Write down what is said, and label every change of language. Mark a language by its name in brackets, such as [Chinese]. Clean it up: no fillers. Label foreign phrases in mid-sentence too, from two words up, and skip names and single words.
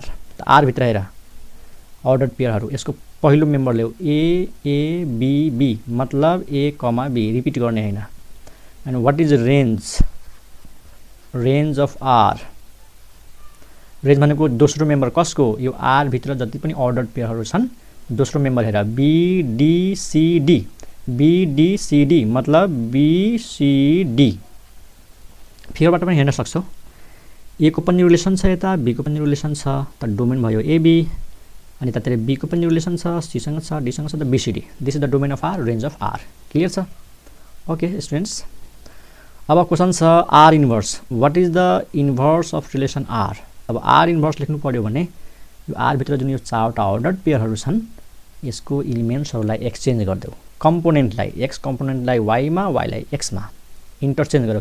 [Nepali] त आर भित्र हेर [English] ordered pairs, [Nepali] यसको पहिलो मेम्बर ल्याऊ ए ए बी बी, मतलब [English] a comma b, [Nepali] रिपिट गर्ने हैन। [English] and what is range of R, [Nepali] रेन्ज भनेको दोस्रो मेम्बर कसको, यो आर भित्र जति पनि [English] ordered pairs [Nepali] छन् दोस्रो मेम्बर हेर बी डी सी डी, बी डी सी डी मतलब बी सी डी। फिगरबाट पनि हेर्न सक्छौ, ए को पनि रिलेसन छ, यता बी को पनि रिलेसन छ, त डोमेन भयो ए बी, अनि ततिर बी को पनि रिलेसन छ, सी सँग छ, डी सँग छ, त बी सी डी। [English] this is the domain of R, range of R, रेन्ज अफ आर। [Nepali] क्लियर छ? [English] okay students, [Nepali] अब क्वेसन छ [English] R inverse, what is the inverse of relation R. [Nepali] अब [English] R inverse [Nepali] लेख्नु पर्यो भने यो आर भित्र जुन यो चारवटा अर्डर्ड पेयरहरु छन् यसको एलिमेन्ट्सहरुलाई एक्सचेन्ज गर्देऊ, कम्पोनेन्टलाई एक्स कम्पोनेन्टलाई वाई मा, वाई लाई एक्स मा इन्टरचेन्ज गर्यो।